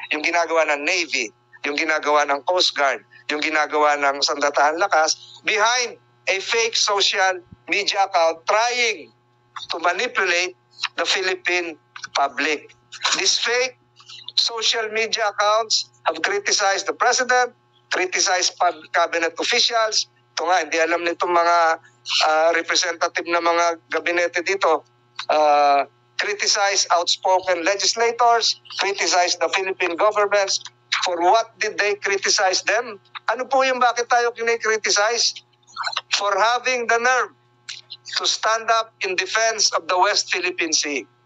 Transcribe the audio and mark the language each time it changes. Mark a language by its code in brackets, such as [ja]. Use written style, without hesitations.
[tl] Yung ginagawa ng Navy, yung ginagawa ng Coast Guard, yung ginagawa ng Sandatahang Lakas, [en] behind a fake social media account trying to manipulate the Philippine public. These fake social media accounts have criticized the President, criticized cabinet officials. [tl] Ito nga, hindi alam nitong mga representative na mga gabinete dito. [en] Criticize outspoken legislators, criticize the Philippine governments. For what did they criticize them? [tl] Ano po yung bakit tayo kinikriticize? [en] For having the nerve to stand up in defense of the West Philippine Sea.